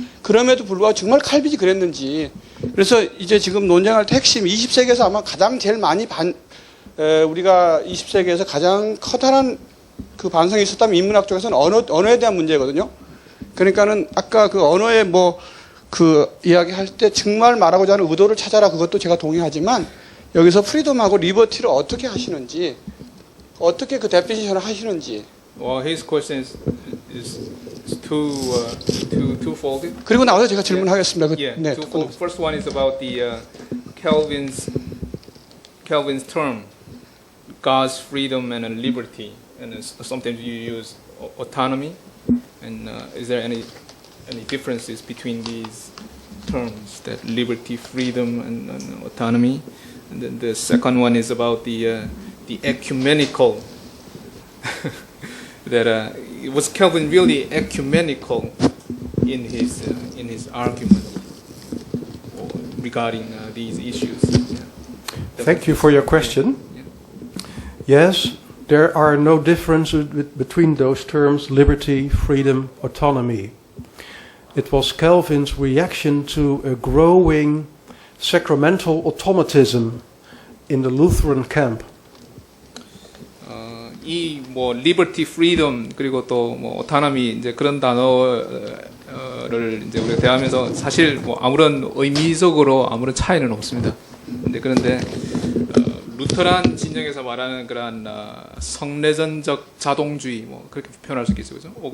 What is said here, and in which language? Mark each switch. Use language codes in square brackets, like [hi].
[ko] 그럼에도 불구하고 정말 칼빈이 그랬는지. 그래서 이제 지금 논쟁할 때 핵심 20세기에서 아마 가장 제일 많이 우리가 20세기에서 가장 커다란 그 반성이 있었다면 인문학 쪽에서는 언어에 대한 문제거든요. 그러니까는 아까 그 언어의 뭐 그 이야기 할 때 정말 말하고자 하는 의도를 찾아라 그것도 제가 동의하지만 여기서 프리덤하고 리버티를 어떻게 하시는지 어떻게 그 데피니션을 하시는지. [en] Well, his question is twofold. [ko] 그리고 나와서 제가 질문하겠습니다. [en] Yeah, [ko] 네, [en] twofold. First one is about the Calvin's term, God's freedom and liberty, and sometimes you use autonomy. And is there any differences between these terms, that liberty, freedom, and autonomy? And then the second one is about the ecumenical. That was Calvin really ecumenical in his argument regarding these issues? Yeah. Thank you for your question. Yes, there are no differences between those terms, liberty, freedom, autonomy. It was Calvin's reaction to a growing sacramental automatism in the Lutheran camp. [ko] 이 뭐 liberty, freedom 그리고 또 뭐 autonomy 이제 그런 단어를 이제 우리가 대하면서 사실 뭐 아무런 의미적으로 아무런 차이는 없습니다. 그런데 루터란 진영에서 말하는 그러한 성례전적 자동주의 뭐 그렇게 표현할 수 있겠죠, 그죠?